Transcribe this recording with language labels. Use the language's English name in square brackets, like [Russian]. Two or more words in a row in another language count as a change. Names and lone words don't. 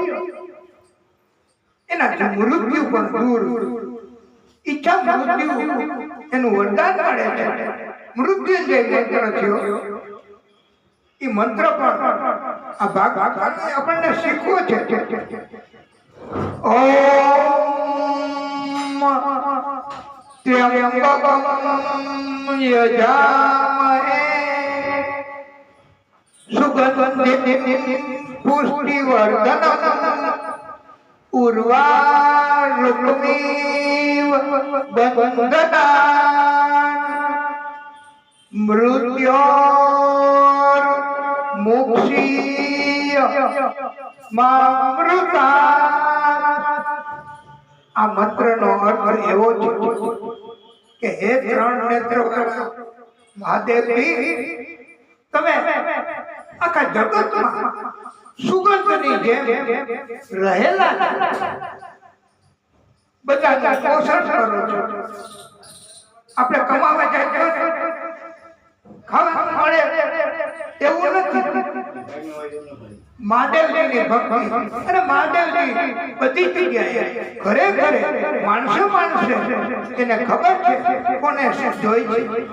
[Gujarati] એનાથી મૃત્યુ પણ દૂર ઈચ્છા મૃત્યુ એનું વરદાન મળે છે મૃત્યુંજય મંત્ર થયો એ મંત્ર પણ આ ભાગ આપણને શીખવો છે [Sanskrit] ઓમ ત્ર્યંબકમ યજામહે सुगंधिं पुष्टिवर्धनम् उर्वारुकमिव बन्धनान् मृत्योर्मुक्षीय मामृतात् [Gujarati] આ મંત્રનો અર્થ એવો છે કે હે ત્રણ નેત્રવાળા મહાદેવજી તમે આખા જગતમાં સુગંધની જેમ રહેલા બધા પોષણ કરો છો આપણે કમાવા જાય ખાવા મળે એવું નથી મહાદેવજીની ભક્તિ અને મહાદેવજી બધી જગ્યાએ ઘરે ઘરે માણસે એને ખબર છે કોને જોઈ છે